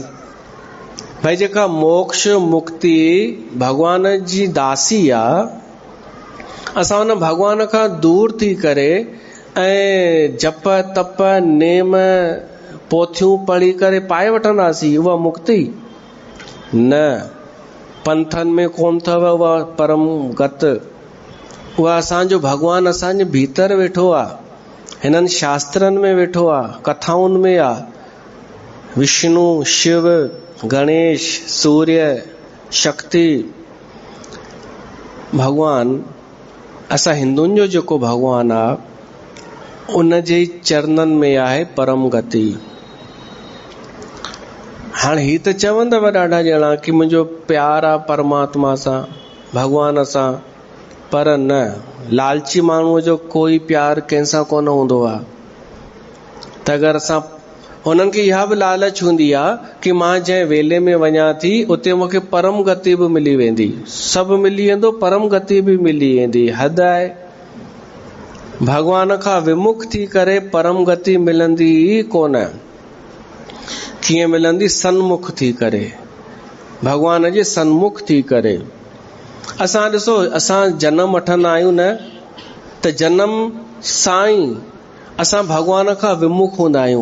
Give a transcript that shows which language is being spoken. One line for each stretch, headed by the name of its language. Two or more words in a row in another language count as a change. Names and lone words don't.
Sindhi: भाई जेका मोक्ष मुक्ति भगवान जी दासी आहे, असां उन भगवान खां दूर थी करे ऐं जप तप नेम पोथियूं पढ़ी करे पाए वठंदासीं उहा मुक्ति? न, पंथन में कोन अथव उहा परम गत। उहा असांजो भगवान असांजे भीतर वेठो आहे, हिननि शास्त्रनि में वेठो आहे, कथाउनि में आहे। विष्णु, शिव, गणेश, सूर्य, शक्ति, भगवान, असां हिंदुनि जो जेको भगवान आहे, उन जे चरणनि में आहे परम गति। हाणे ही त चवंदव ॾाढा ॼणा कि मुंहिंजो प्यार आहे परमात्मा सां, भगवान सां, पर न, लालची माण्हूअ जो कोई प्यार कंहिंसां कोन हूंदो आहे। त अगरि असां उन्हनि खे इहा बि लालच हूंदी आहे कि मां जंहिं वेले में वञा थी उते मूंखे परम गति बि मिली वेंदी, सभु मिली वेंदो, परम गति बि मिली वेंदी। हद आहे। भगवान खां विमुख थी करे परम गति मिलंदी ई कोन। कीअं मिलंदी? सन्मुख थी करे, भगवान जे सन्मुख थी करे। असां ॾिसो, असां जनम वठंदा आहियूं न, त जनम सां ई असां भगवान खां विमुख हूंदा आहियूं।